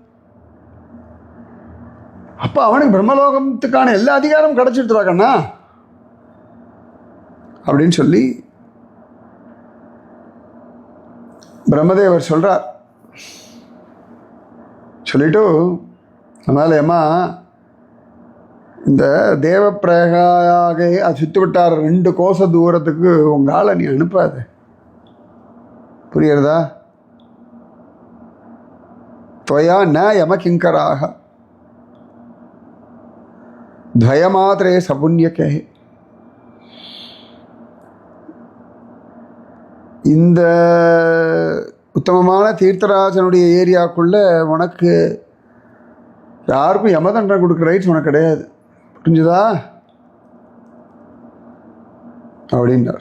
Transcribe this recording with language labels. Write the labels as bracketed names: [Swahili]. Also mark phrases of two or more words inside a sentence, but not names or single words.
[Tamil] அப்போ அவனுக்கு பிரம்மலோகத்துக்கான எல்லா அதிகாரம் கிடச்சிடுறா கண்ணா அப்படின்னு சொல்லி பிரம்மதேவர் சொல்கிறார். சொல்லிட்டு அதனால் ஏமா இந்த தேவப்பிரயாக அது சுற்றி விட்டார் 2 கோச தூரத்துக்கு உங்கள் ஆளை நீ அனுப்பாது. புரியுறதா? [Sanskrit] त्वया न यमकिंकराः द्वयमात्रे सपुण्यके. [Tamil] இந்த உத்தமமான தீர்த்தராஜனுடைய ஏரியாக்குள்ள உனக்கு யாருக்கும் யமதண்டனை கொடுக்குற ரைட்ஸ் உனக்கு கிடையாது. புரிஞ்சுதா அப்படின்னார்.